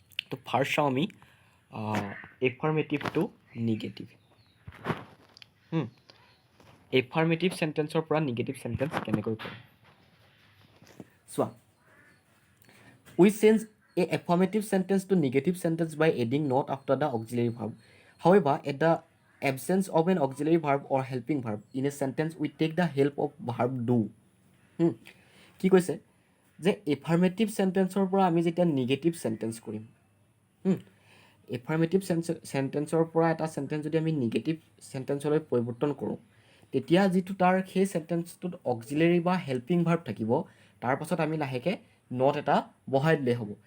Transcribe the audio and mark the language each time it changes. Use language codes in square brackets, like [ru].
[as] তো ফাৰ্ষ্ট চাওঁ আমি এফাৰ্মেটিভ টু নিগেটিভ। এফাৰ্মেটিভ চেণ্টেন্সৰ পৰা নিগেটিভ চেণ্টেন্স কেনেকৈ কৰে চোৱা। [en] We change a affirmative sentence to negative sentence by adding not after the auxiliary verb. However at the absence of an auxiliary verb or helping verb in a sentence we take the help of verb do. [as] কি কৈছে যে affirmative চেণ্টেন্সৰ পৰা আমি যেতিয়া negative sentence কৰিম, affirmative চেণ্টেন্সৰ পৰা এটা sentence যদি আমি নিগেটিভ চেণ্টেন্সলৈ পৰিৱৰ্তন কৰোঁ, তেতিয়া যিটো তাৰ সেই চেণ্টেন্সটোত অক্সিলাৰী বা হেল্পিং ভাৰ্ব থাকিব, তাৰ পাছত আমি লাহেকৈ নট এটা বহাই দিলেই হ'ব।